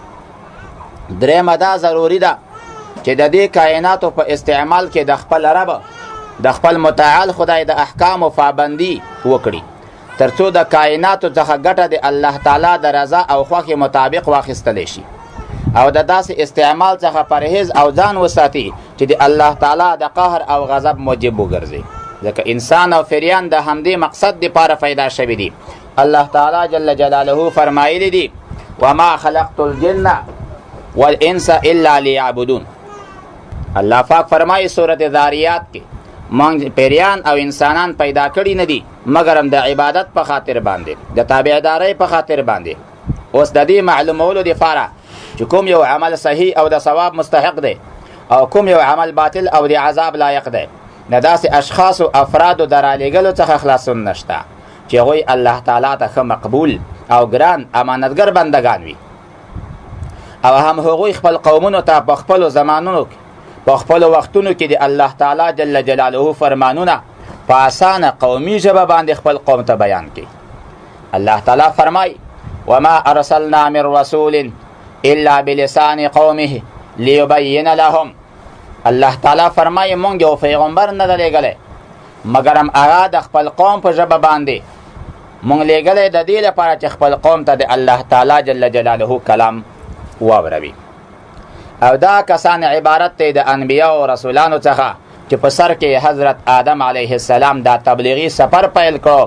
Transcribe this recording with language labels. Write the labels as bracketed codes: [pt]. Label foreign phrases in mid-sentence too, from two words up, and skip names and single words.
[ps] درېمه دا ضروري ده چې د دې کائناتو په استعمال کې د خپل رب د خپل متعال خدای د احکامو پابندي وکړي تر څو د کائناتو څخه ګټه د الله تعالی د رضا او خوښې مطابق واخیستلی شي او د داسې استعمال څخه پرهیز او ځان وساتي چې د الله تعالی د قهر او غضب موجب وګرځي. ځکه انسان او فریان د همدې مقصد دپاره پیدا شوي دي. الله تعالی جل جلاله فرمایلی دي [ar] وما خلقت الجن والانس الا لیعبدون. [ps] الله پاک فرمایي سورت ذاریات کې مونږ پیریان او انسانان پیدا کړي نه دي مګر هم د عبادت په خاطر باندې د تابعدارۍ په خاطر باندې. اوس د دې معلومولو دپاره چې کوم یو عمل صحیح او د ثواب مستحق دی او کوم یو عمل باطل او د عذاب لایق دی د داسې اشخاصو افرادو د رالیږلو څخه خلاصون نشته چې هغوی الله تعالی ته ښه مقبول او ګران امانتګر بندگان وي او هم هغوی خپل قومونو ته په خپلو زمانونو کې په خپلو وختونو کې د الله تعالی [ar] جل جلاله [ps] فرمانونه په اسانه قومي ژبه باندې خپل قوم ته بیان کړي. الله تعالی فرمای [ar] وما ارسلنا من رسول الا بلسان قومه لیبین لهم. [ps] الله تعالی فرمای مونږ یو پیغمبر نه دی لېږلی مګر هم هغه د خپل قوم په ژبه باندې مونږ لېږلی د دې لپاره چې خپل قوم ته د الله تعالی [ar] جل جلاله [ps] کلام واوروي. او دا کسان عبارت دی د انبیاء او رسولانو څخه چې په سر کې حضرت آدم [ar] علیه السلام [ps] دا تبلیغي سفر پیل کړو.